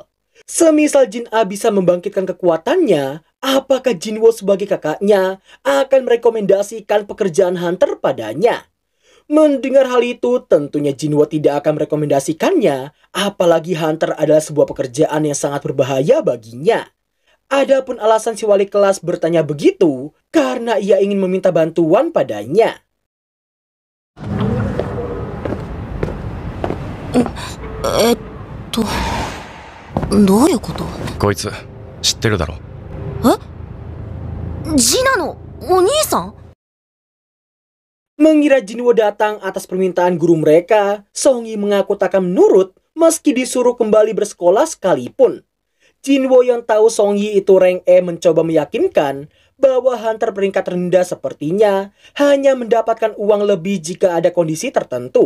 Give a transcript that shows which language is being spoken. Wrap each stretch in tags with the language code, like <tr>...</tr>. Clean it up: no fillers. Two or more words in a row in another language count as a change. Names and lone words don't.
<id>Semisal Jin-ah bisa membangkitkan kekuatannya, apakah Jinwoo sebagai kakaknya akan merekomendasikan pekerjaan hunter padanya? Mendengar hal itu, tentunya Jinwoo tidak akan merekomendasikannya, apalagi hunter adalah sebuah pekerjaan yang sangat berbahaya baginya. Adapun alasan si wali kelas bertanya begitu, karena ia ingin meminta bantuan padanya.</id> <ja>どういうこと？こいつ知ってるだろ。ジナのお兄さん？</ja> <id>Mengira Jinwoo datang atas permintaan guru mereka, Songyi mengaku tak akan menurut meski disuruh kembali bersekolah sekalipun. Jinwoo yang tahu Songyi itu rank E mencoba meyakinkan bahwa hunter peringkat rendah sepertinya hanya mendapatkan uang lebih jika ada kondisi tertentu.</id>